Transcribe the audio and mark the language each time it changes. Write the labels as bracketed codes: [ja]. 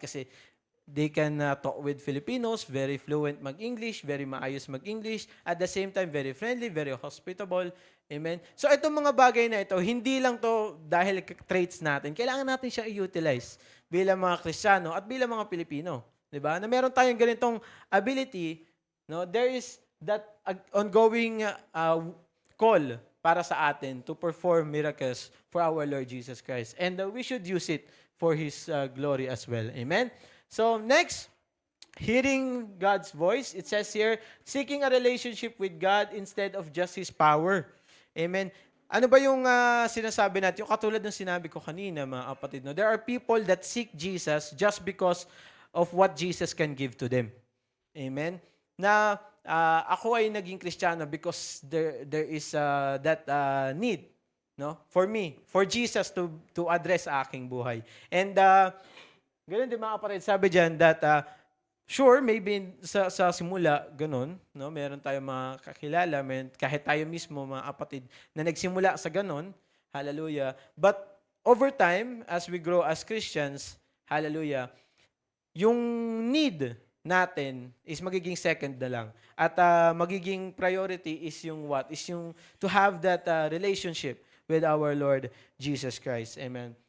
[en] Kasi they can talk with Filipinos, very fluent mag-English, [tl] very maayos mag-English, [en] at the same time very friendly, very hospitable. Amen. [tl] So itong mga bagay na ito, hindi lang to dahil traits natin. Kailangan natin siya i-utilize bilang mga Kristiyano at bilang mga Pilipino, 'di ba? Na meron tayong ganitong ability, no? [en] There is that ongoing call [tl] para sa atin [en] to perform miracles for our Lord Jesus Christ. And we should use it for His glory as well. Amen? So next, hearing God's voice. It says here, seeking a relationship with God instead of just His power. [tl] Amen? Ano ba yung sinasabi natin? Yung katulad ng sinabi ko kanina, mga kapatid. No? [en] There are people that seek Jesus just because of what Jesus can give to them. Amen? [tl] Na ako ay naging Kristiyano [en] because there is that need, no, for me, for Jesus to address [tl] aking buhay. And ganun din mga kapatid, sabi diyan [en] that sure, maybe [tl] sa simula ganun, no, meron tayong mga kakilala, kahit tayo mismo mga kapatid na nagsimula sa ganun, hallelujah. [en] But over time, as we grow as Christians, hallelujah, [tl] yung need natin [en] is magiging second na lang. [tl] At magiging priority is yung [en] what? Is yung to have that relationship with our Lord Jesus Christ. Amen.